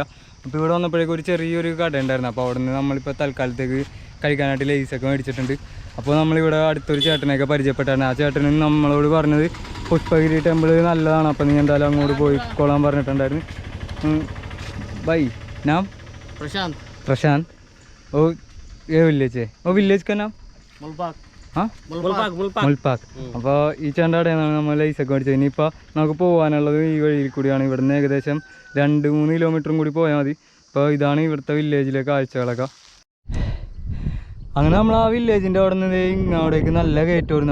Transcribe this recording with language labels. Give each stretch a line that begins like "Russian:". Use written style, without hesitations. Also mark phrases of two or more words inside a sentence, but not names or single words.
Malayalam: അപ്പോൾ ഇവിടെ വന്നപ്പോഴേക്കും ഒരു ചെറിയൊരു കട ഉണ്ടായിരുന്നു. അപ്പോൾ അവിടെ നിന്ന് നമ്മളിപ്പോൾ തൽക്കാലത്തേക്ക് കഴിക്കാനായിട്ട് ലേസൊക്കെ മേടിച്ചിട്ടുണ്ട്. അപ്പോൾ നമ്മളിവിടെ അടുത്തൊരു ചേട്ടനെയൊക്കെ പരിചയപ്പെട്ടായിരുന്നു. ആ ചേട്ടനും നമ്മളോട് പറഞ്ഞത് പുഷ്പഗിരി ടെമ്പിൾ നല്ലതാണ്, അപ്പോൾ നീ എന്തായാലും അങ്ങോട്ട് പോയിക്കോളാൻ പറഞ്ഞിട്ടുണ്ടായിരുന്നു.
Hindi: भाई नाम प्रशांत ओ ये विलेज है, वो विलेज का नाम മുൾപ്പാക്ക്.
Malayalam: അപ്പോൾ ഈ ചേട്ടൻ്റെ നമ്മൾ ലൈസൊക്കെ മേടിച്ചത്. ഇനിയിപ്പോൾ നമുക്ക് പോകാനുള്ളത് ഈ വഴിയിൽ കൂടിയാണ്. ഇവിടുന്ന് ഏകദേശം 2-3 കിലോമീറ്ററും കൂടി പോയാൽ മതി. അപ്പോൾ ഇതാണ് ഇവിടുത്തെ വില്ലേജിലെ കാഴ്ചകളൊക്കെ. അങ്ങനെ നമ്മൾ ആ വില്ലേജിൻ്റെ അവിടെ നിന്ന് ഇങ്ങോട്ടേക്ക് നല്ല കയറ്റം വരുന്നു.